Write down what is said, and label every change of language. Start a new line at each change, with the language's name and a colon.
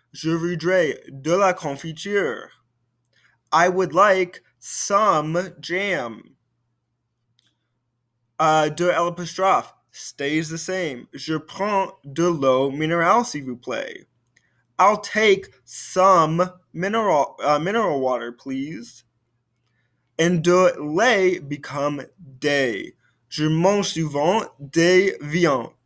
French: Je voudrais de la confiture.
English: I would like some jam.
French: De l'apostrophe
English: stays the same.
French: Je prends de l'eau minérale, s'il vous plaît.
English: I'll take some mineral water, please. And
French: de lait
English: become
French: des. Je mange souvent des viandes.